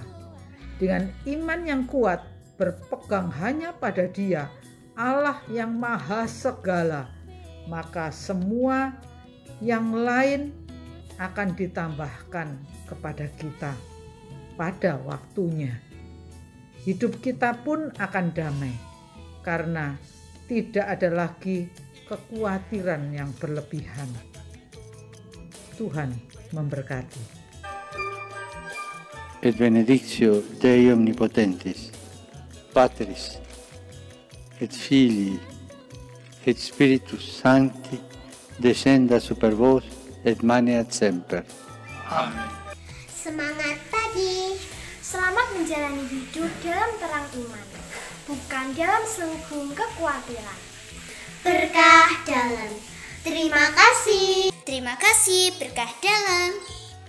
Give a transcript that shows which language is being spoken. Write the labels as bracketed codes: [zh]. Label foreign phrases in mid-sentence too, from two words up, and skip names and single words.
[id] Dengan iman yang kuat, berpegang hanya pada Dia, Allah yang maha segala, maka semua yang lain akan ditambahkan kepada kita pada waktunya. Hidup kita pun akan damai, karena tidak ada lagi kekhawatiran yang berlebihan. Tuhan memberkati. [la] Et benedictio Dei omnipotentis, Patris, et Filii, et Spiritus Sancti, descenda super vos et maneat semper. [id] Amin. Semangat pagi. Selamat menjalani hidup dalam terang iman, bukan dalam selubung kekhawatiran. Berkah dalam. Terima kasih. Terima kasih berkah dalam.